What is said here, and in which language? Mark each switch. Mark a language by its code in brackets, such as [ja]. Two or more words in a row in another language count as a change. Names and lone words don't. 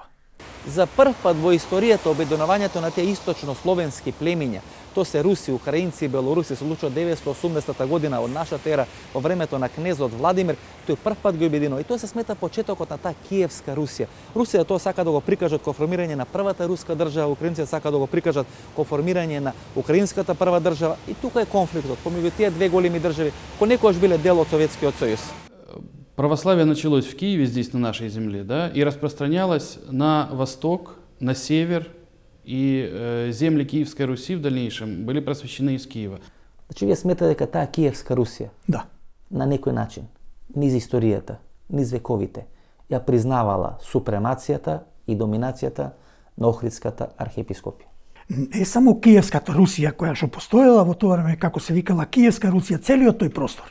[mk] За прв пат во историјата обединувањето на тие источно-словенски племиња, тоа се руси, украинци и белоруси, се случува 980 година од нашата ера во времето на кнезот Владимир, тој прв пат ги обединува. И тоа се смета почетокот на таа Киевска Русија. Русија тоа сака да го прикажат како формирање на првата руска држава, украинците сака да го прикажат како формирање на украинската прва држава, и тука е конфликтот помеѓу тие две големи држави, кои некогаш биле дел од Советскиот сојуз. [ru] Православие началось в Киеве, здесь, на нашей земле, да, и распространялось на восток, на север, и земли Киевской Руси в дальнейшем были просвещены из Киева. [mk] Значи, вие сметате дека таа Киевска Русија на некој начин, низ историјата, низ вековите, ја признавала супремацијата и доминацијата на Охридската архиепископија. Не само Киевската Русија која што постоела во тоа време, како се викала Киевска Русија, целиот тој простор.